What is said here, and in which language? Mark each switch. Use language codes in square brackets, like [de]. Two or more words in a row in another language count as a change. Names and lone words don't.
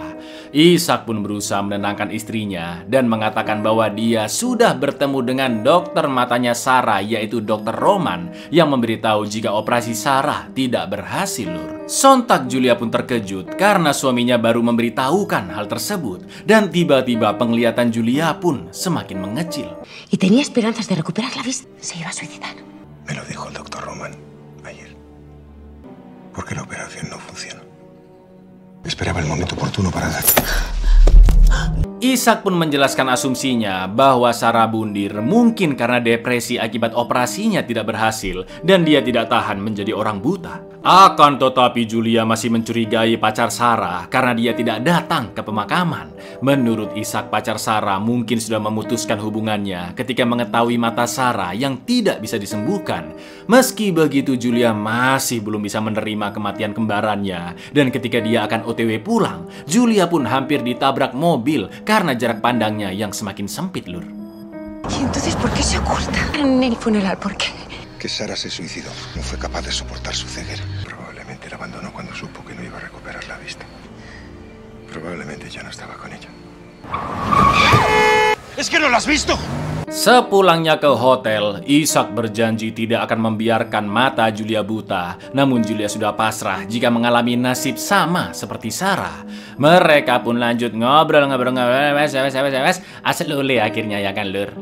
[id] Ishak pun berusaha menenangkan istrinya dan mengatakan bahwa dia sudah bertemu dengan dokter matanya Sarah, yaitu Dr. Roman, yang memberitahu jika operasi Sarah tidak berhasil, Lur. Sontak Julia pun terkejut karena suaminya baru memberitahukan hal tersebut, dan tiba-tiba penglihatan Julia pun semakin mengecil. [es] Y tenía esperanzas de recuperar la vista. Se iba a suicidar. Me lo dijo el doctor Roman. Ayer. ¿Por qué la operación no funcionó? Esperaba el momento oportuno para dar. [id] Ishak pun menjelaskan asumsinya bahwa Sarah bundir mungkin karena depresi akibat operasinya tidak berhasil dan dia tidak tahan menjadi orang buta. Akan tetapi Julia masih mencurigai pacar Sarah karena dia tidak datang ke pemakaman. Menurut Ishak, pacar Sarah mungkin sudah memutuskan hubungannya ketika mengetahui mata Sarah yang tidak bisa disembuhkan. Meski begitu, Julia masih belum bisa menerima kematian kembarannya. Dan ketika dia akan OTW pulang, Julia pun hampir ditabrak mobil karena jarak pandangnya yang semakin sempit, Lur. [es] ¿Y entonces por qué se oculta en el funeral? ¿Por qué? Que Sara se suicidó. No fue capaz de soportar su ceguera. Probablemente la abandonó cuando supo que no iba a recuperar la vista. Probablemente ya no estaba con ella. ¡Es que no la has visto! [id] Sepulangnya ke hotel, Ishak berjanji tidak akan membiarkan mata Julia buta. Namun Julia sudah pasrah jika mengalami nasib sama seperti Sarah. Mereka pun lanjut ngobrol-ngobrol, asal lule akhirnya ya kan, Lur.